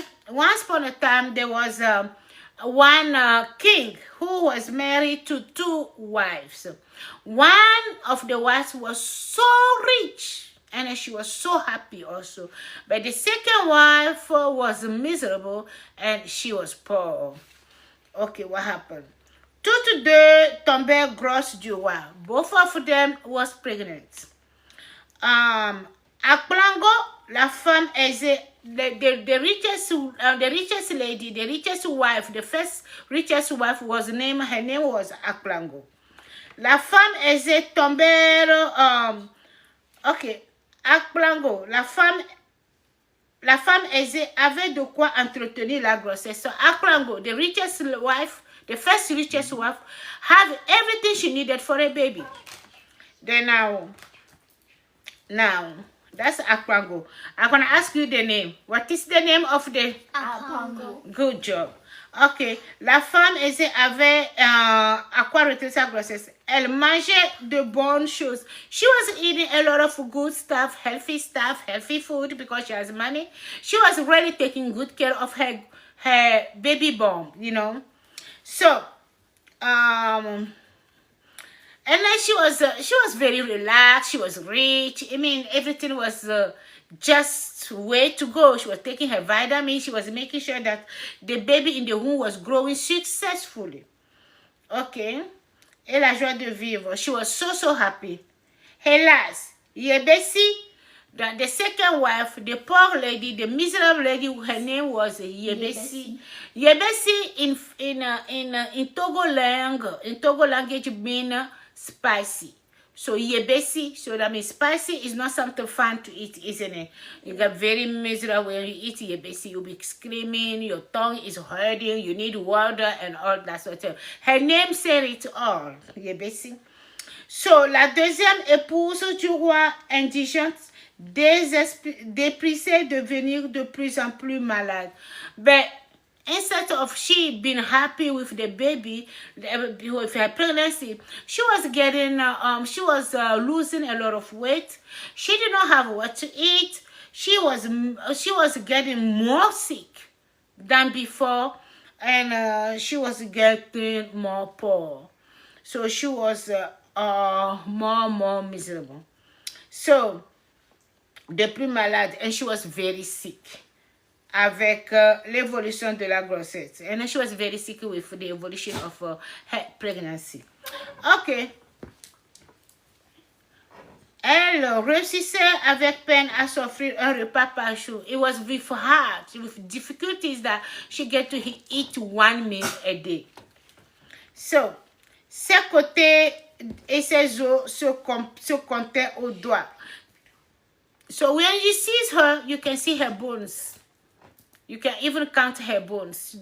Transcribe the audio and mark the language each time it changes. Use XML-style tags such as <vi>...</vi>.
<en>Once upon a time, there was one king who was married to 2 wives. One of the wives was so rich, and she was so happy also. But the second wife was miserable, and she was poor. Okay, what happened?</en> <fr>Toutes deux tombèrent grosses du roi.</fr> <en>Both of them was pregnant.</en> <fr>À Plango, la femme aisée,</fr> <en>the richest lady, the richest wife, the first richest wife was named, her name was Aklango.</en> <fr>La femme aisée tombèrent, okay, Aklango, la femme aisée avait de quoi entretenir la grossesse.</fr> <en>So Aklango, the richest wife, the first richest wife, had everything she needed for a baby. Then now, that's Akwango. I'm going to ask you the name. What is the name of the... Akwango. Good job. Okay.</en> <fr>La femme avait à quoi retenir sa grossesse. Elle mangeait de bonnes choses.</fr> <en>She was eating a lot of good stuff, healthy food, because she has money. She was really taking good care of her baby born, you know. So, and then she was very relaxed. She was rich. I mean, everything was just way to go. She was taking her vitamins. She was making sure that the baby in the womb was growing successfully. Okay.</en> <fr>et la joie de vivre.</fr> <en>She was so happy.</en> <fr>Hélas,</fr> <en>Yebesi, the second wife, the poor lady, the miserable lady, her name was Yebesi. Yebesi in Togo language mean spicy. So Yebesi, so that means spicy is not something fun to eat, isn't it? You get very miserable when you eat Yebesi. You'll be screaming, your tongue is hurting, you need water and all that sort of thing. Her name said it all, Yebesi.</en> <fr>So, la deuxième épouse du roi indigène déprisait de devenir de plus en plus malade.</fr> <en>But instead of she being happy with the baby, with her pregnancy, she was getting, losing a lot of weight. She did not have what to eat. She was getting more sick than before, and she was getting more poor. So she was more miserable.</en> <fr>So, de plus malade,</fr> <en>and she was very sick</en> <fr>avec l'évolution de la grossesse.</fr> <en>And she was very sick with the evolution of her pregnancy. Okay.</en> <fr>Elle réussissait avec peine à s'offrir un repas par jour.</fr> <en>It was with difficulties that she get to eat one meal a day.</en> <fr>So, ses côtés et ses os se comptaient au doigt.</fr> <en>So when you see her, you can see her bones. You can even count her bones.</en>